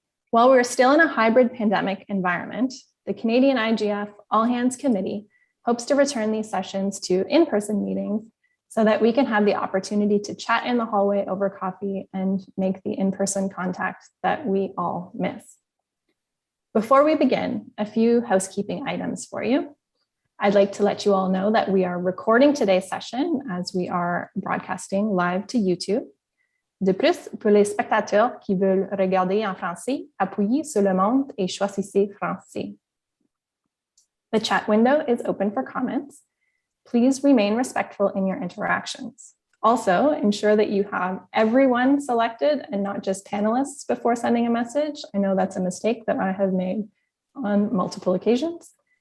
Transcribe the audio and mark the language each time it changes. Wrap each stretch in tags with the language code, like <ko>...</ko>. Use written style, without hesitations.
<en>While we're still in a hybrid pandemic environment, the Canadian IGF All Hands Committee hopes to return these sessions to in-person meetings so that we can have the opportunity to chat in the hallway over coffee and make the in-person contact that we all miss. Before we begin, a few housekeeping items for you. I'd like to let you all know that we are recording today's session as we are broadcasting live to YouTube.</en> <fr>De plus, pour les spectateurs qui veulent regarder en français, appuyez sur le monde et choisissez français.</fr> <en>The chat window is open for comments. Please remain respectful in your interactions. Also, ensure that you have everyone selected and not just panelists before sending a message. I know that's a mistake that I have made on multiple occasions.</en>